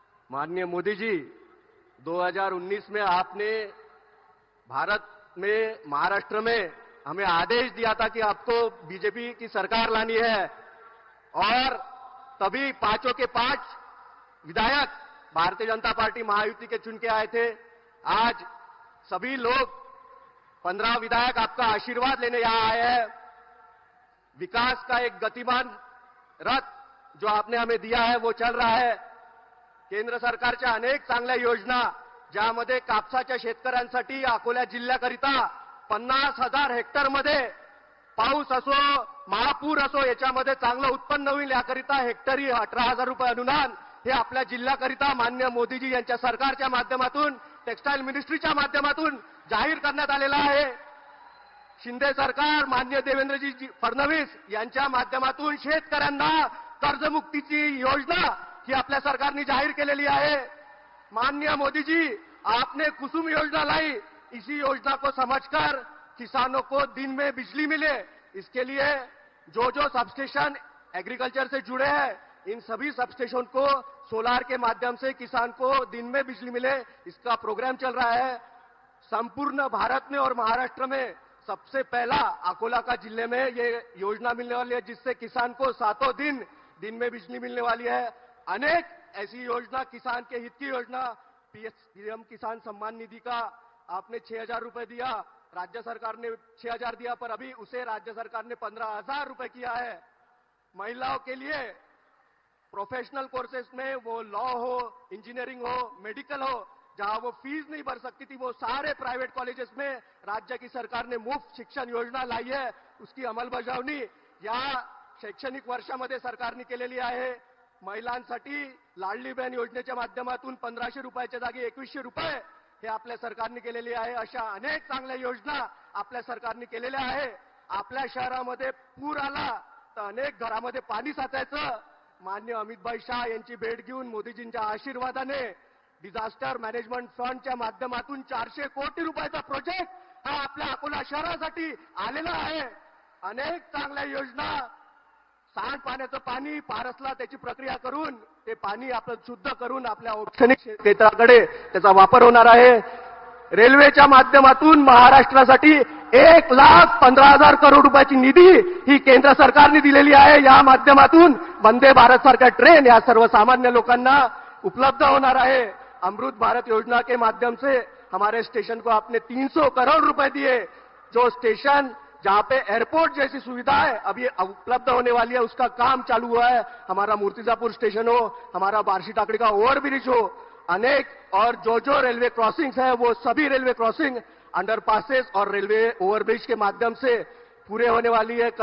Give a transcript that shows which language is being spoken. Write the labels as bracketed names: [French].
[Hindi] माननीय मोदी जी, 2019 में आपने भारत में, महाराष्ट्र में हमें आदेश दिया था कि आपको बीजेपी की सरकार लानी है और तभी पांचों के पांच विधायक भारतीय जनता पार्टी महायुति के चुन के आए थे। आज सभी लोग 15 विधायक आपका आशीर्वाद लेने यहां आए हैं। विकास का एक गतिमान रथ जो आपने हमें दिया है वो चल रहा है। [Marathi] केंद्र सरकारच्या अनेक चांगल्या योजना, ज्यामध्ये कापसाच्या शेतकऱ्यांसाठी अकोला जिल्ह्याकरिता 50,000 हेक्टरमध्ये पाऊस असो, महापूर असो, याच्यामध्ये चांगलं उत्पन्न होईल याकरिता हेक्टरी 18,000 रुपये अनुदान हे आपल्या जिल्ह्याकरिता माननीय मोदीजी यांच्या सरकारच्या माध्यमातून, टेक्सटाईल मिनिस्ट्रीच्या माध्यमातून जाहीर करण्यात आलेला आहे। शिंदे सरकार माननीय देवेंद्रजी फडणवीस यांच्या माध्यमातून शेतकऱ्यांना कर्जमुक्तीची योजना ही आपल्या सरकारने जाहीर केलेली आहे। [Hindi] माननीय मोदी जी, आपने कुसुम योजना लाई, इसी योजना को समझकर किसानों को दिन में बिजली मिले, इसके लिए जो सबस्टेशन एग्रीकल्चर से जुड़े हैं, इन सभी सबस्टेशन को सोलार के माध्यम से किसान को दिन में बिजली मिले, इसका प्रोग्राम चल रहा है। संपूर्ण भारत में और महाराष्ट्र में सबसे पहला अकोला का जिले में ये योजना मिलने वाली है, जिससे किसान को 7 दिन में बिजली मिलने वाली है। अनेक ऐसी योजना, किसान के हित की योजना, पीएम किसान सम्मान निधि का आपने 6,000 रुपए दिया, राज्य सरकार ने 6,000 दिया, पर अभी उसे राज्य सरकार ने 15,000 रुपए किया है। महिलाओं के लिए प्रोफेशनल कोर्सेस में, वो लॉ हो, इंजीनियरिंग हो, मेडिकल हो, जहां वो फीस नहीं भर सकती थी, वो सारे प्राइवेट कॉलेजेस में राज्य की सरकार ने मुफ्त शिक्षण योजना लाई है। [Marathi] उसकी अंमलबजावणी या शैक्षणिक वर्षामध्ये सरकारने केलेली आहे। महिलांसाठी लाडली बहीण योजनेच्या माध्यमातून 1,500 रुपयाच्या जागी 2,100 रुपये हे आपल्या सरकारने केलेली आहे। अशा अनेक चांगल्या योजना आपल्या सरकारने केलेल्या आहे। आपल्या शहरामध्ये पूर आला तर अनेक घरामध्ये पाणी साचायचं। माननीय अमितभाई शाह यांची भेट घेऊन मोदीजींच्या आशीर्वादाने डिझास्टर मॅनेजमेंट फंडच्या माध्यमातून 400 कोटी रुपयाचा प्रोजेक्ट हा आपल्या अकोला शहरासाठी आलेला आहे। अनेक चांगल्या योजना, सांडपाण्याचं पाणी पारसला त्याची प्रक्रिया करून ते पाणी आपण शुद्ध करून आपल्या औष्णिक क्षेत्राकडे त्याचा वापर होणार आहे। रेल्वेच्या माध्यमातून महाराष्ट्रासाठी 1,15,000 करोड रुपयाची निधी ही केंद्र सरकारने दिलेली आहे। या माध्यमातून वंदे भारत सारख्या ट्रेन या सर्वसामान्य लोकांना उपलब्ध होणार आहे। [Hindi] अमृत भारत योजना के माध्यम से हमारे स्टेशन को आपने 300 करोड़ रुपए दिए। जो स्टेशन जहां पे एयरपोर्ट जैसी सुविधा है अभी उपलब्ध होने वाली है, उसका काम चालू हुआ है। हमारा मूर्तिजापुर स्टेशन हो, हमारा बार्शी टाकड़ी का ओवरब्रिज हो, अनेक और जो रेलवे क्रॉसिंग्स है वो सभी रेलवे क्रॉसिंग, अंडरपासेस और रेलवे ओवरब्रिज के माध्यम से पूरे होने वाली है।